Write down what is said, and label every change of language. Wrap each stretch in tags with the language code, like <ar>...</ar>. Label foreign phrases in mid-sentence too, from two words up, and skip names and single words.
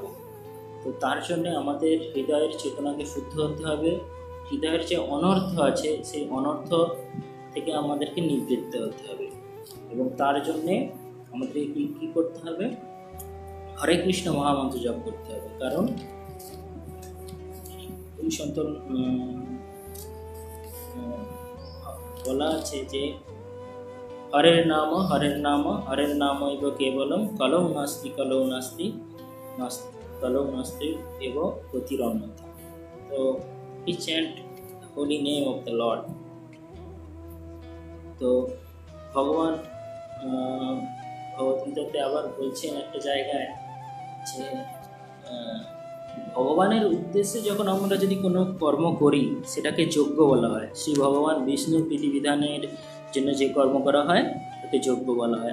<bn>তো তার জন্যে আমাদের হৃদয়ের চেতনাকে শুদ্ধ হতে হবে, হৃদয়ের যে অনর্থ আছে সেই অনর্থ থেকে আমাদেরকে নিবৃত্ত হতে হবে এবং তার জন্যে আমাদের কী করতে হবে, হরে কৃষ্ণ মহামন্ত্র জপ করতে হবে। কারণ এই সন্তন বলা আছে যে</bn> <sa>হরের নাম হরের নাম হরের নাম এব কেবলম কলৌ নাস্তি কলৌ নাস্তি কলৌ নাস্তি এব গতিরন্যথা।</sa> <en>তো we chant the holy name of the Lord.</en> <bn>তো ভগবান ভগবদ্গীতাতে আবার বলছেন একটা জায়গায় যে ভগবানের উদ্দেশ্যে যখন আমরা যদি কোনো কর্ম করি সেটাকে যজ্ঞ বলা হয়। শ্রী ভগবান বিষ্ণুর বিধিবিধানের জন্য যে কর্ম করা হয় তাকে যজ্ঞ বলা হয়।</bn>